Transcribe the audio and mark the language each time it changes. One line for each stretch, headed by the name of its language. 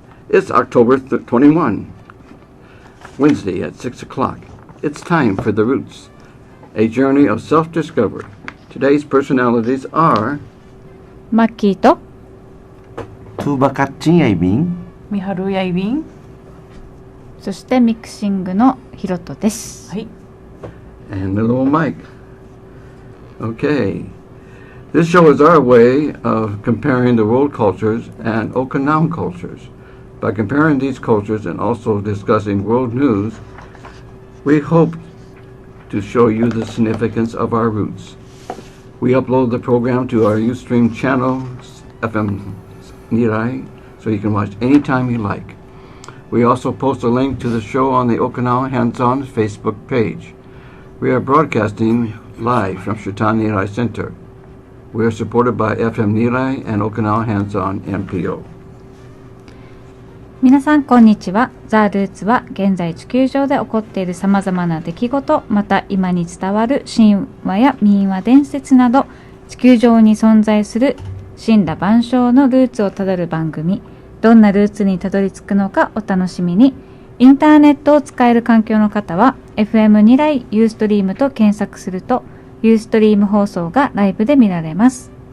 English: It's October 21, Wednesday at 6 o'clock. It's time for The Roots, a journey of self-discovery. Today's personalities are
Japanese: マッキーとトゥーバカッチンヤイビン、ミハルヤイビン、そしてミクシングのヒロトです。はい。
English: and little Mike. Okay. This show is our way of comparing the world cultures and Okinawan cultures. By comparing these cultures and also discussing world news, we hope to show you the significance of our roots. We upload the program to our Ustream channel, FM Nirai, so you can watch anytime you like. We also post a link to the show on the Okinawa Hands-On Facebook page. We are broadcasting live from Shutan Nirai Center. We are supported by FM Nirai and Okinawa Hands-On NPO.
Japanese: 皆さんこんにちは。ザ・ルーツは現在地球上で起こっているさまざまな出来事、また今に伝わる神話や民話伝説など、地球上に存在する森羅万象のルーツをたどる番組。どんなルーツにたどり着くのかお楽しみに。インターネットを使える環境の方は FM ニライユーストリームと検索するとユーストリーム放送がライブで見られます。